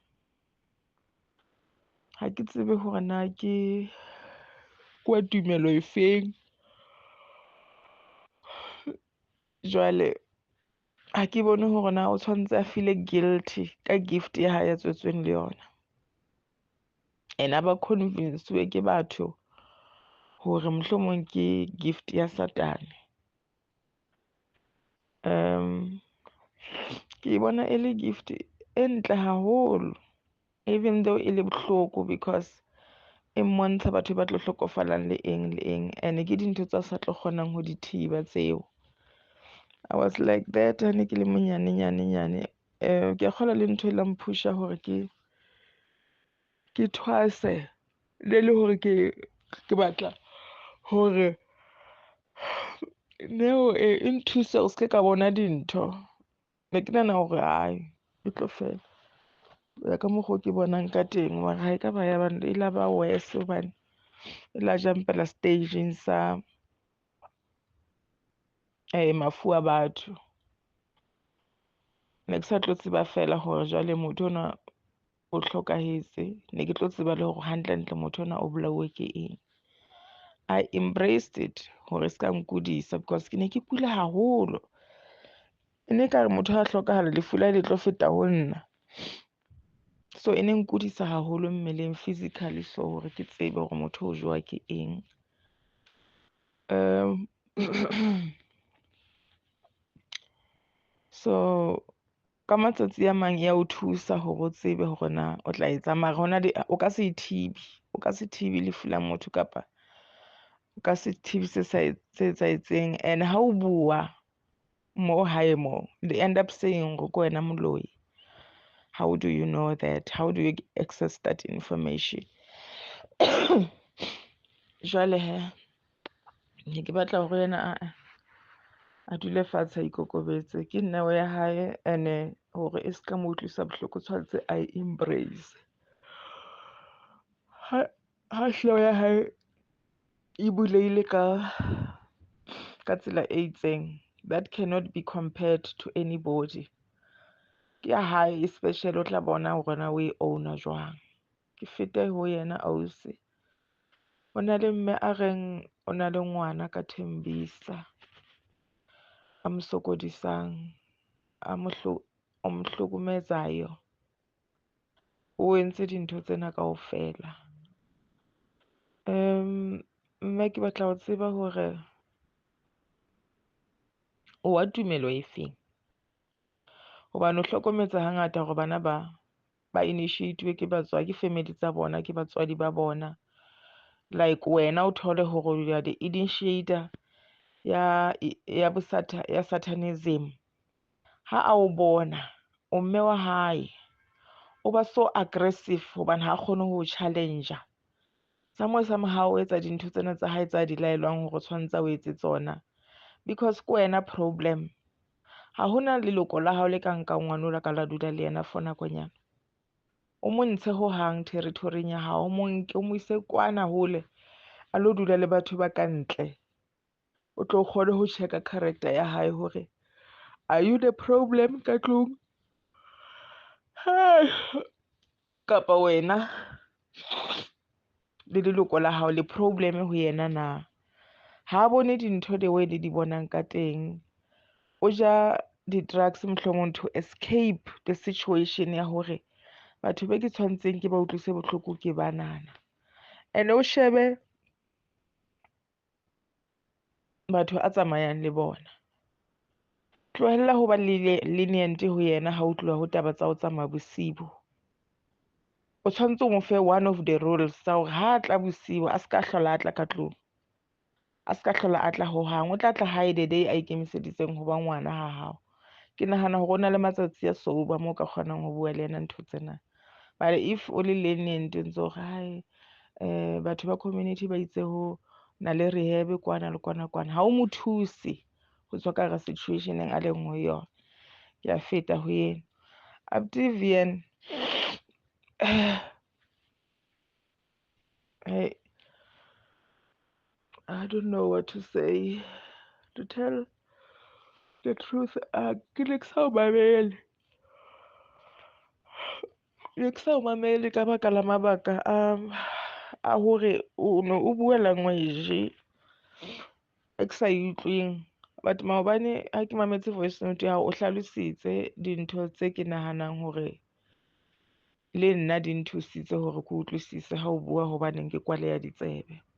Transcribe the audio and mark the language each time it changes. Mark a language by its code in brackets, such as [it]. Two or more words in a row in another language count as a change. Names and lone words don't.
[st] Ha ke tsebe hore na ke kwa tumelo e feng, jwale ha ke bone hore na o tshwanetse a [en] feel guilty [st] ka gift ya hae ya tswetsweng le yona, and a ba convinced-we ke batho hore mohlomong ke gift ya satane. Ke bona e le gift e ntle haholo, [en] even though [st] e le bohloko, because e mmontsha batho ba tlo hlokofalang le eng, and ke dintho tsa sa tlo kgonang ho di thiba tseo. [en] I was like that [st] ha ne ke le monyanenyane. Ke kgola le ntho e la mphusha hore ke thwase le hore ke batla hore neo e nthusa o se ka bona dintho. Ne ke nana hore hai e tlo fela ya ka mokgwa ke bonang ka teng, mara ha e ka ba ya bana e la ba worse hobane e la jumpela stageng sa mafu a batho. Ne ke sa tlo tseba fela hore jwale motho ona o hlokahetse, ne ke tlo tseba le hore hantle motho ona o bolauwe ke eng. [en] I embraced it [st] hore se ka nkudisa because ke ne ke kula haholo. E ne ka re motho a hlokahala lefu la le tlo feta ho nna, so e ne nkudisa haholo mmeleng physically, so hore ke tsebe hore motho o jowa ke eng. So ka matsatsi a mang ya o thusa hore o tsebe hore na o tla etsa, mara hona o ka se thibi lefu la motho, kapa o ka se thibi se etsahetseng. And ha o bua mo hae mo, [en] they end up saying [st] hore ke wena moloi. [en] How do you know that? How do you access that information? [st] Jwale he ne ke batla hore yena a dule fatshe a ikokobetse ke neo ya hae, and hore e ska mo utlwisa bohloko tshwanetse a embrace. Ha hlooho ya hae e buleile ka tsela e itseng, [en] that cannot be compared to anybody. [st] Ke ya hae especially o tla bona hore na o e owner jwang. Ke fete ho yena ausi, o na le mme a reng o na le ngwana ka Thembisa a mo sokodisang, a mo hlokometsayo, o entse dintho tsena kaofela. Mme ke batla ho tseba hore o wa tumelo e feng, hobane o hlokometsa hangata hore bana ba initiate ke batswadi, ke family tsa bona, ke batswadi ba bona. Like wena o thole hore [en] you are the initiator [st] ya satanism. Ha a o bona o mme wa hae o ba [en] so aggressive [st] hobane ha kgone ho challenge sa ha o etsa dintho tsena tsa hae tsa di laelwang hore tshwantsa o etse tsona, because ke wena problem. Ha hona leloko la hao le ka nka ngwana ka la dula le yena for nakonyana, o mo ntshe ho hang territory ya hao, o mo nke o mo ise kwana hole a lo dula le batho ba ka ntle. O tlo kgone ho checka character ya hae hore [en] are you the problem [st] ka tlung, kapa wena le leloko la hao le problem ho yena na. Ha bone dintho [en] the way [st] le di bonang ka teng, o ja di-drugs mohlomong [en] to escape the situation [st] ya hore batho be ke tshwantseng ke ba utlwise bohloko ke banana, and o shebe batho a tsamayang le bona. Tlohella ho ba lenient ho yena ha o tloha ho taba tsa ho tsamaya bosibu. O tshwanetse o mo fe [en] one of the rules [st] tsa hore ha tla bosibu a ska hlola a tla ka tlung, a ska hlola a tla ho hang. O tla tla hae [en] the day [st] a ikemiseditseng ho ba ngwana ha hao. Ke nahana hore o na le matsatsi a sober mo ka kgonang ho bua le yena ntho tsena. [en] But if [st] o le lenient ntse hore hae batho ba community ba itse ho na le rehab kwana le kwana, ha o mo thuse ho tswa ka situationeng a leng ho yona. Ke a feta ho yena Abuti. [en] Hey, I don't know what to say. To tell the truth, [st] ke ne ke sa o mamele. Ne ke sa o mamele ka baka la mabaka a hore o no o bua language e ke sa e utlweng. But maobane ha ke mametse [en] voice note [st] ya hao, o hlalositse dintho tse ke nahanang hore le nna di nthusitse hore ke utlwisise ha o bua, hobaneng ke kwaleya ditsebe.